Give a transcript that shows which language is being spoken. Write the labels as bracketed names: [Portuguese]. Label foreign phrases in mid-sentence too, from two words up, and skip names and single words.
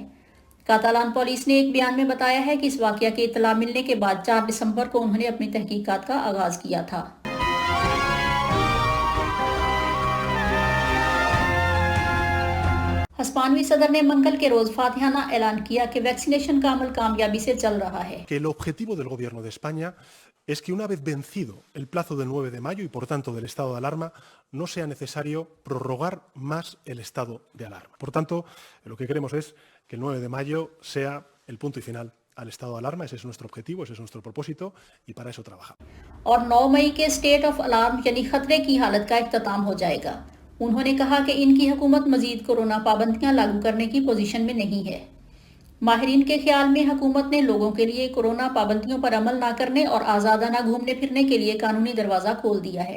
[Urdu] کاتالان پولیس نے ایک بیان میں بتایا ہے کہ اس واقعہ کی اطلاع ملنے کے بعد 4 دسمبر کو انہوں نے اپنی تحقیقات کا آغاز کیا تھا. ہسپانوی صدر نے منگل کے روز فاتحانہ اعلان کیا کہ ویکسینیشن کا عمل کامیابی سے چل رہا ہے. [Spanish] Que el objetivo del gobierno de España es que una vez vencido el plazo del 9 de mayo y por tanto del estado de alarma, no sea necesario prorrogar más el estado de alarma. Por tanto, lo que queremos es que el 9 de mayo sea el punto y final al estado de alarma. Ese es nuestro objetivo, ese es nuestro propósito y para eso trabajamos. [Urdu] اور 9 مئی کے [English] state of alarm [Urdu] یعنی خطرے کی حالت کا اختتام ہو جائے گا. انہوں نے کہا کہ ان کی حکومت مزید کورونا پابندیاں لاگو کرنے کی پوزیشن میں نہیں ہے. ماہرین کے خیال میں حکومت نے لوگوں کے لیے کورونا پابندیوں پر عمل نہ کرنے اور آزادانہ گھومنے پھرنے کے لیے قانونی دروازہ کھول دیا ہے.